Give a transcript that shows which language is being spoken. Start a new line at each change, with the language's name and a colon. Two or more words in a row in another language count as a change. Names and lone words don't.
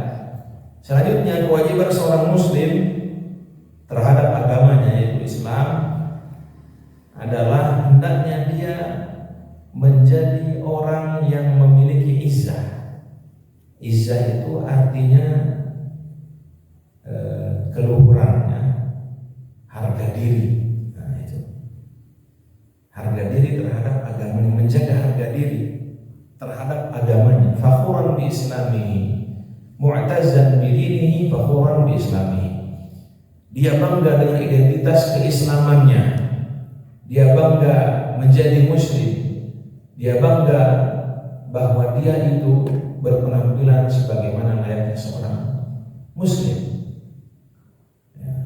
Indonesian: Selanjutnya kewajiban seorang muslim terhadap agamanya yaitu Islam adalah hendaknya dia menjadi orang yang memiliki izzah. Izzah itu artinya keluhurannya, harga diri. Nah, itu. Harga diri terhadap agamanya, menjaga harga diri terhadap agamanya.
Arabic: فخورا بإسلامه، معتزا بدينه، فخورا بإسلامه.
Indonesian: Dia bangga dengan identitas keislamannya. Dia bangga menjadi muslim. Dia bangga bahwa dia itu berpenampilan sebagaimana layaknya seorang muslim. Ya.